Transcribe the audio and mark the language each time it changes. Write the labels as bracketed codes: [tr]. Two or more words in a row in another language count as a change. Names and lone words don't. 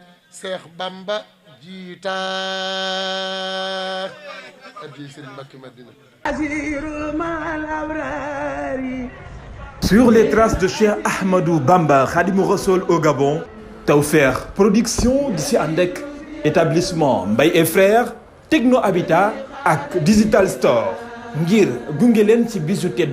[wo] Seex Bamba jiita. Addi Sëriñ Mbàkke Madina. [fr] Sur les traces de Cheikh Ahmadou Bamba, Khadimou Rassoul au Gabon, [wo] Tawfekh Production di si ànd ak établissement Mbaye et Frères, Techno Habitat ak Digital Store ngir gunge leen ci bisu tedd